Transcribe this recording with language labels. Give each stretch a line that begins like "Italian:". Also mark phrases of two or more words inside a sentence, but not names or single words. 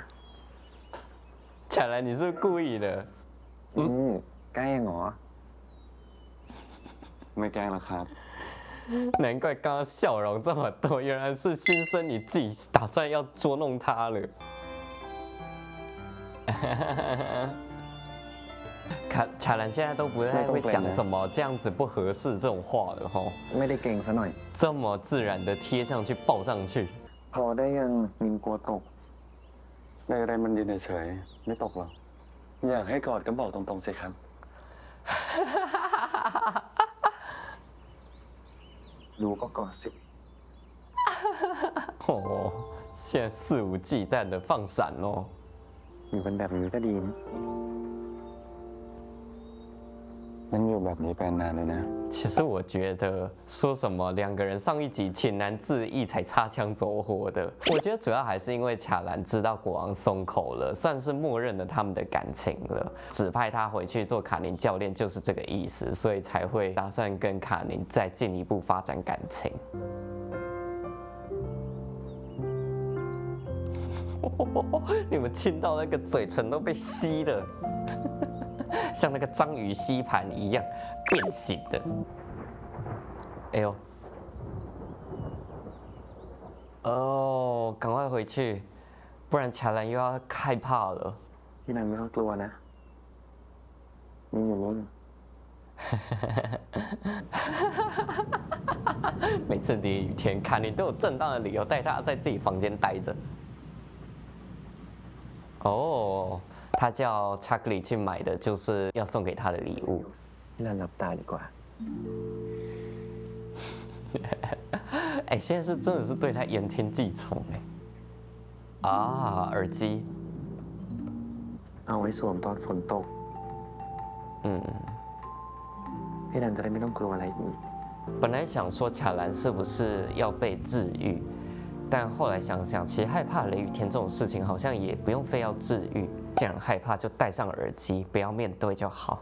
Chinese: 凯兰，你是不是故意的？
Thai: ใกล้ยังเหรอ ไม่แกล้งแล้วครับ
Chinese: 难怪刚刚笑容这么多，原来是心生你自己打算要捉弄他了。凯兰现在都不太会讲什么这样子不合适这种话了吼，
Thai: ไม่ได้เก่งซะหน่อย
Chinese: 这么自然的贴上去抱上去。
Thai: พอได้ยังนินกลัวตก ไดเรนมันยืนเฉยๆไม่ตกหรอก อยากให้กอดก็บอกตรงๆสิครับ รู้ก็กอดสิ
Chinese: 哦，现在肆无忌惮的放闪哦。
Thai: อยู่กันแบบนี้ก็ดีนะ มันอยู่แบบนี้เป็นนานเลยนะ
Chinese: 其实我觉得说什么两个人上一集情难自抑才擦枪走火的，我觉得主要还是因为卡兰知道国王松口了，算是默认了他们的感情了，指派他回去做卡宁教练就是这个意思，所以才会打算跟卡宁再进一步发展感情。你们亲到那个嘴唇都被吸了。像那个章鱼吸盘一样变形的。哎呦，哦，赶快回去，不然乔兰又要害怕了。
Thai: พี่นันไม่ต้องกลัวนะนินอยู่นู้น
Chinese: 每次连雨天，卡尼都有正当的理由带他在自己房间待着。哦，他叫查克里去买的，就是要送给他的礼物。
Thai: พี่นันหลับตาดีกว่า
Chinese: 哎，现在是真的是对他言听计从哎。啊，耳机，
Thai: เอาไว้สวมตอนฝนตก
Chinese: 嗯，
Thai: พี่นันจะได้ไม่ต้องกลัวอะไรอีก
Chinese: 本来想说卡兰是不是要被治愈，但后来想想，其实害怕雷雨天这种事情好像也不用非要治愈，既然害怕就戴上耳机，不要面对就好。